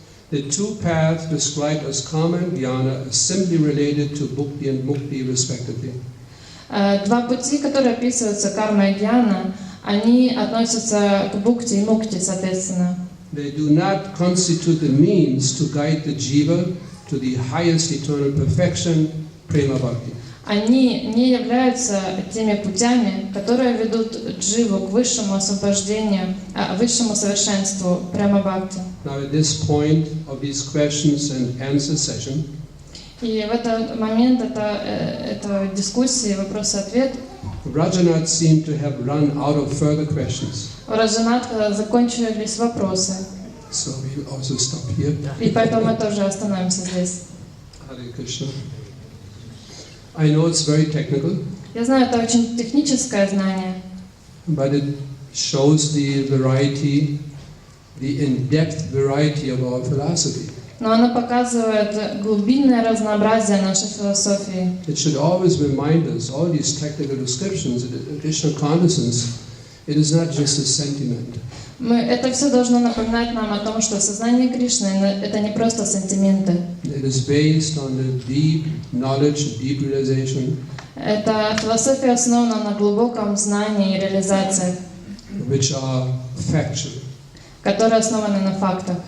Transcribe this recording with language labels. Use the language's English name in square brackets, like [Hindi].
[English] The two paths described as karma and jnana are simply related to bhakti and mukti respectively. [Russian] Два пути, которые описываются карма и гьяна, они относятся к бхукти и мукти, соответственно. [English] They do not constitute the means to guide the jiva to the highest eternal perfection, prema bhakti. [Russian] Они не являются теми путями, которые ведут дживу к высшему освобождению, высшему совершенству, прямо бхакти. [English] Now at this point of these questions and answer session, [Russian] И в этот момент это дискуссии, вопрос-ответ. [English] Rajanath seemed to have run out of further questions. [Russian] У Раджанатха закончились вопросы, [English] So we will also stop here. [Russian] и поэтому мы тоже остановимся здесь. [English] Hare Krishna. I know it's very technical, [Russian] Я знаю, это очень техническое знание, [English] but it shows the variety, the in-depth variety of our philosophy. [Russian] но оно показывает глубинное разнообразие нашей философии. [English] It should always remind us, all these technical descriptions, additional cognizance, it is not just a sentiment. [Russian] Это все должно напоминать нам о том, что сознание Кришны – это не просто сантименты. [English] It is based on the deep knowledge, deep realization, [Russian] Эта философия основана на глубоком знании и реализации, [English] which are factual, [Russian] которые основаны на фактах.